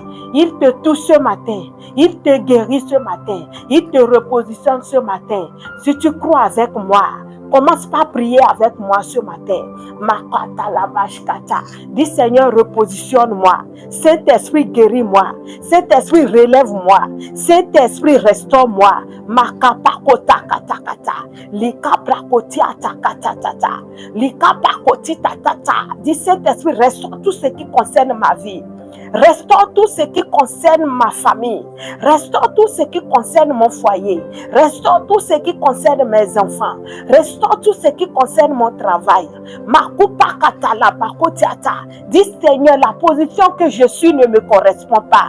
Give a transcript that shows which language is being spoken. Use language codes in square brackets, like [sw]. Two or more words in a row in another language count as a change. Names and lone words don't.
[fr] Il te touche ce matin, il te guérit ce matin, il te repositionne ce matin. Si tu crois avec moi, commence par prier avec moi ce matin. Makata la bashkata. Dis Seigneur, repositionne-moi. Saint-Esprit, guéris-moi. Saint-Esprit, relève-moi. Saint-Esprit, restaure-moi. Makapakota katakata. Likaprakoti atakatata. Likapakoti tatata. Dis Saint-Esprit, restaure tout ce qui concerne ma vie. Restaure tout ce qui concerne ma famille. Restaure tout ce qui concerne mon foyer. Restaure tout ce qui concerne mes enfants. Restaure tout ce qui concerne mon travail. Dis Seigneur, la position que je suis ne me correspond pas.